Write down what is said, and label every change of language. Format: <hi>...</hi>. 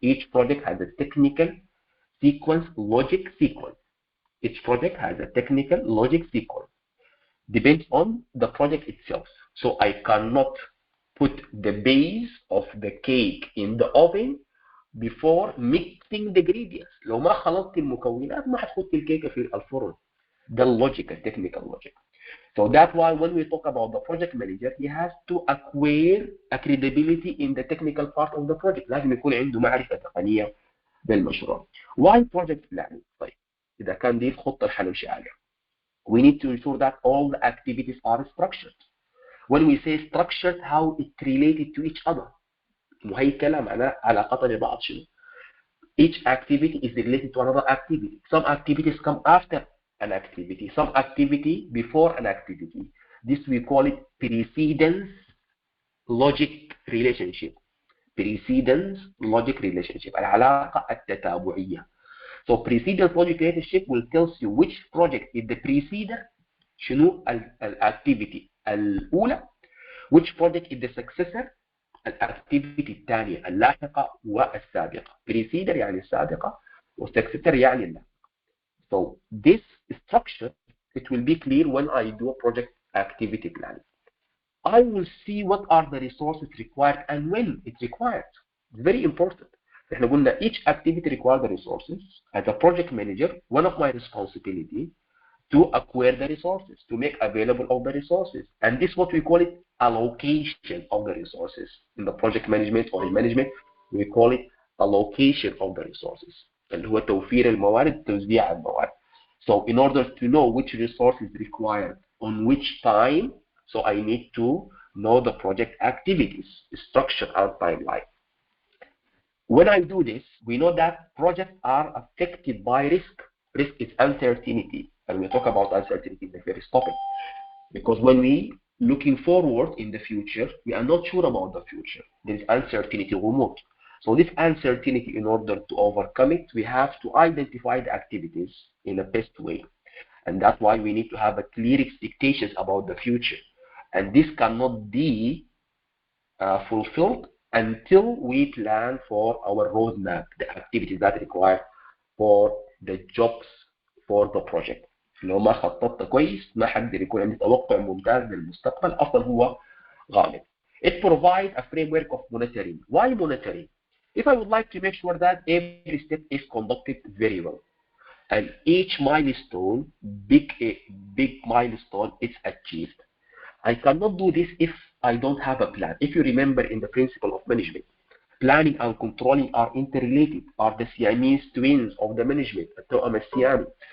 <en>Each project has a technical sequence, logic sequence. Each project has a technical logic sequence. Depends on the project itself. So I cannot put the base of the cake in the oven before mixing the ingredients.</en> <ar>لو ما خلطت المكونات ما هتحط الكيكة في الفرن. ده اللوجيك,</ar> <en>technical logic. So that's why when we talk about the project manager, he has to acquire a credibility in the technical part of the project.</en> <ar>لازم يكون عنده معرفة تقنية بالمشروع.</ar> <en>Why project planning?</en> <ar>طيب إذا كان دي الخطة اللي هنمشي عليها.</ar> <en>We need to ensure that all the activities are structured. When we say structured, how it related to each other.</en> <ar>مهيكلة معناها علاقتها ببعض شنو.</ar> <en>Each activity is related to another activity. Some activities come after an activity. Some activity before an activity. This we call it precedence logic relationship. Precedence logic relationship.</en> <ar>العلاقة التتابعية.</ar> <en>So precedence logic relationship will tell you which project is the preceder,</en> <ar>شنو activity الأولى,</ar> <en>which project is the successor,</en> <ar>الاكتيفيتي الثانيه اللاحقه والسابقه. preceder يعني السابقه والsuccessor يعني اللاحقه.</ar> <en>So this structure, it will be clear when I do a project activity planning. I will see what are the resources required and when it's required. It's very important.</en> <ar>احنا قلنا</ar> <en>each activity requires the resources. As a project manager, one of my responsibility to acquire the resources, to make available of the resources. And this is what we call it allocation of the resources. In the project management or in management, we call it allocation of the resources.</en> <ar>اللي هو توفير الموارد توزيع الموارد.</ar> <en>So in order to know which resource is required on which time, so I need to know the project activities, structure and timeline. When I do this, we know that projects are affected by risk. Risk is uncertainty, and we talk about uncertainty in the first topic. Because when we looking forward in the future, we are not sure about the future. There is uncertainty remote. So this uncertainty, in order to overcome it, we have to identify the activities in the best way. And that's why we need to have a clear expectations about the future. And this cannot be fulfilled until we plan for our roadmap, the activities that required for the jobs for the project.</en> <ar>لو ما خططت كويس ما حقدر يكون عندي توقع ممتاز للمستقبل، اصلا هو غامض.</ar> <en>It provides a framework of monitoring. Why monitoring? If I would like to make sure that every step is conducted very well and each milestone, big milestone, is achieved. I cannot do this if I don't have a plan. If you remember in the principle of management, planning and controlling are interrelated, are the Siamese twins of the management,</en> <ar>التوأم السيامي.</ar>